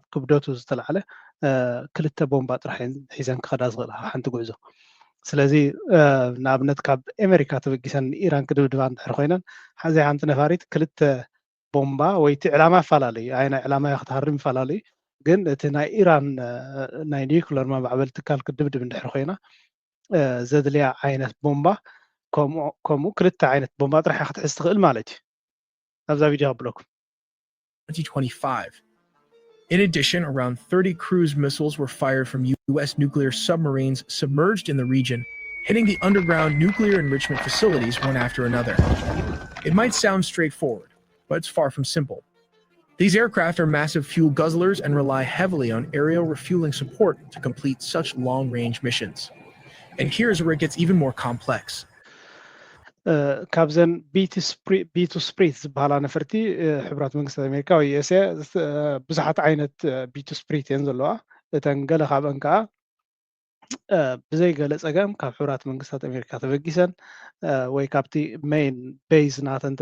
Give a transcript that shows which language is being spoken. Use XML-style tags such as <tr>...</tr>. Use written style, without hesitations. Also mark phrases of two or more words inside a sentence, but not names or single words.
<ti>ክብደቱ ዝተላዕለ 2 ቦምባ ጥራሕ ሒዘን ክኸዳ ዝኽእላ ሓንቲ ጉዕዞ ስለዚ ንኣብነት ካብ ኣሜሪካ ተበጊሰን ኢራን ክድብድባ እንድሕር ኮይነን ሓዘይ ሓንቲ ነፋሪት 2 ቦምባ ወይ እቲ ዕላማ ይፈላለዩ ናይ ዕላማ ክትሃርም ይፈላለዩ ግን እቲ ናይ ኢራን ናይ ኒውክለር መማዕበሊ ትካል ክድብድብ እንድሕር ኮይና ዘድልያ ዓይነት ቦምባ ከምኡ 2 ዓይነት ቦምባ ጥራሕ ክትሕዝ ትኽእል ማለት እዩ ኣብዛ ቪድዮ ኣብለኩም</ti> <en>2025. In addition, around 30 cruise missiles were fired from U.S. nuclear submarines submerged in the region, hitting the underground nuclear enrichment facilities one after another. It might sound straightforward, but it's far from simple. These aircraft are massive fuel guzzlers and rely heavily on aerial refueling support to complete such long-range missions. And here's where it gets even more complex.</en> <ti>ካብዘን ቢቱ ስፕሪት ዝበሃላ ነፈርቲ ሕብራት መንግስታት ኣሜሪካ ወይ ዩኤስኤ ብዙሓት ዓይነት ቢቱ ስፕሪት እየን ዘለዋ እተን ገለ ካብአን ከዓ ብዘይገለ ፀገም ካብ ሕብራት መንግስታት ኣሜሪካ ተበጊሰን ወይ ካብቲ</ti> <en>main base</en> <ti>ናተን</ti>